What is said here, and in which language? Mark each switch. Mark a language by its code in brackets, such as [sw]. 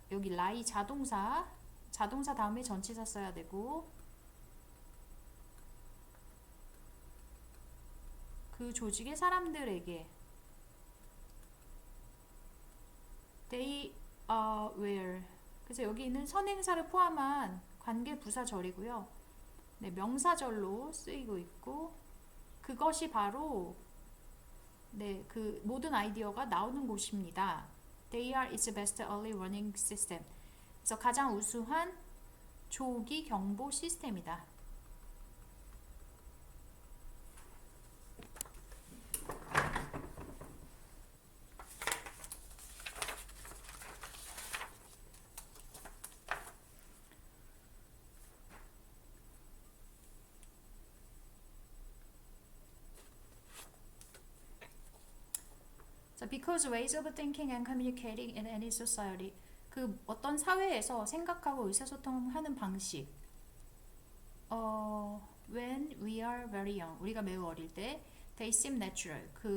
[ko] 여기 lie 자동사 다음에 전치사 써야 되고 그 조직의 사람들에게 [en] they are where. [ko] 그래서 여기 있는 선행사를 포함한 관계 부사절이고요. 네, 명사절로 쓰이고 있고 그것이 바로 네, 그 모든 아이디어가 나오는 곳입니다. [en] They are its best early warning system. [ko] 그래서 가장 우수한 조기 경보 시스템이다. [en] Because ways of thinking and communicating in any society. [ko] 그 어떤 사회에서 생각하고 의사소통하는 방식. [en] When we are very young. [ko] 우리가 매우 어릴 때 [en] they seem natural.